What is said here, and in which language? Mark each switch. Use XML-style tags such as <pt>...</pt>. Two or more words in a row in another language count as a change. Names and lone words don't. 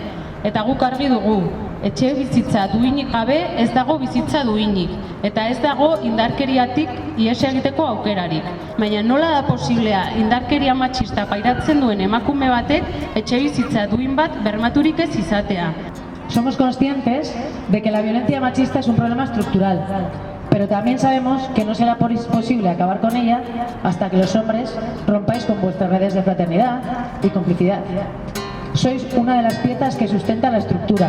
<eu>Eta guk argi dugu. Etxe bizitza duinik gabe ez dago bizitza duinik, eta ez dago indarkeriatik ihes egiteko aukerarik. Baina nola da posiblea indarkeria matxista pairatzen duen emakume batek etxe bizitza duin bat bermaturik ez izatea?</eu> <es>Somos conscientes de que la violencia machista es un problema estructural, pero también sabemos que no será posible acabar con ella hasta que los hombres rompáis con vuestras redes de fraternidad y complicidad. Sois una de las piezas que sustenta la estructura.</es>